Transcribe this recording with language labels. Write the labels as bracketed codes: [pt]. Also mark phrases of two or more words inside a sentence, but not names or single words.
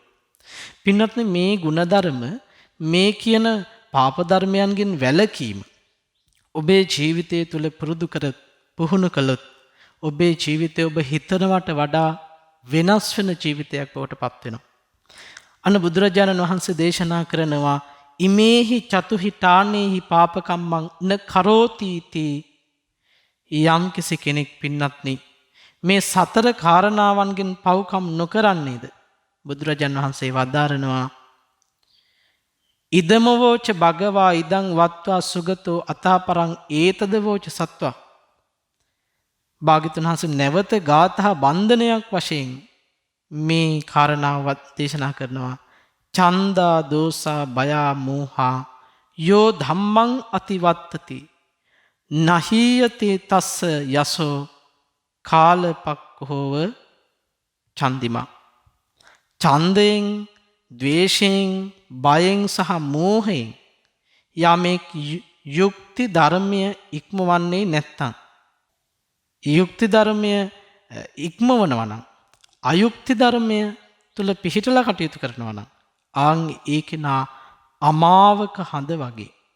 [si] පින්වත්නි මේ ಗುಣධර්ම මේ කියන පාප ධර්මයන්ගෙන් වැළකීම ඔබේ ජීවිතය තුළ පුරුදු කර පුහුණු කළොත් ඔබේ ජීවිතය ඔබ හිතනවට වඩා වෙනස් වෙන ජීවිතයක් බවට පත් වෙනවා. අන්න බුදුරජාණන් වහන්සේ දේශනා කරනවා [pi] ඉමේහි චතුහි ඨානේහි පාපකම්මං න කරෝති තී [si] යම් කෙනෙක් පින්වත්නි මේ සතර කාරණාවන්ගෙන් පව්කම් නොකරන්නේද? බුදුරජාණන් වහන්සේ වදාරනවා [pi] ඉදමවෝච භගවා ඉදං වත්වා සුගතෝ අතාපරං ඒතදවෝච සත්වා. [si] භාග්‍යවතුන් වහන්සේ නැවත ගාථා බන්ධනයක් වශයෙන් මේ කාරණාව දේශනා කරනවා. [pi] චන්දා දෝසා බයා මෝහා යෝ ධම්මං අතිවත්තති නහීයතේ තස්ස යසෝ කාලපක්ඛෝව චන්දිමා. [si] ඡන්දයෙන් ද්වේෂයෙන් බයෙන් සහ මෝහයෙන් යමෙක් යුක්ති ධර්මය ඉක්මවන්නේ නැත්තම් යුක්ති ධර්මය ඉක්මවනවා නම් අයුක්ති ධර්මය තුල පිහිටලා කටයුතු කරනවා නම් ආන් ඒ කෙනා අමාවක හඳ වගේ.